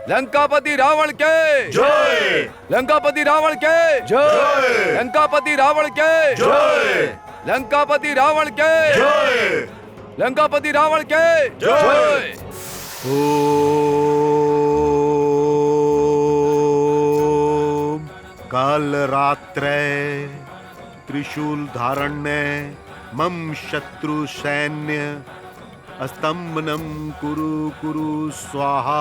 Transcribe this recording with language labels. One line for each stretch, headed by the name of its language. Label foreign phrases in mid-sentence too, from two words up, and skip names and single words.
Bhojpuri: लंकापति रावण के जय। लंकापति रावण के जय। लंकापति रावण के जय। लंकापति रावण के जय। लंकापति रावण के जय।
Sanskrit: ओम काल रात्रे त्रिशूल धारण्य मम शत्रु सैन्य स्तंभनम कुरु कुरु स्वाहा।